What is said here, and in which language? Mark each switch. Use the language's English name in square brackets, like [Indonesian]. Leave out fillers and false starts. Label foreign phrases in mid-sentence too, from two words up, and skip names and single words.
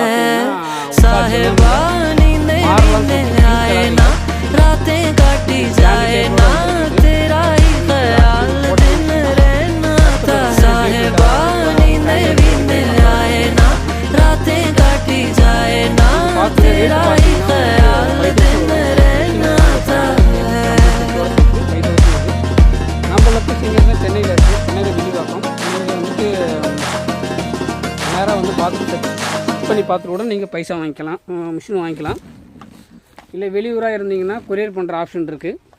[Hindi] साहिबा नींदे नींदे आए ना, रातें काटी जाए ना, तेरा ही ख्याल दिन रहना था। साहिबा नींदे नींदे आए ना, रातें काटी जाए ना, तेरा ही ख्याल दिन रहना था। [Tamil] நம்ம லொக்கேஷன் சென்னையில் இருக்குது, சென்னையில் விரிவாக்கம். நீங்கள் வந்துட்டு நேராக வந்து பார்த்துட்டு செக் பண்ணி பார்த்துட்டு கூட நீங்கள் பைசா வாங்கிக்கலாம், மிஷின் வாங்கிக்கலாம். இல்லை வெளியூராக இருந்தீங்கன்னா கொரியர் பண்ணுற ஆப்ஷன் இருக்குது.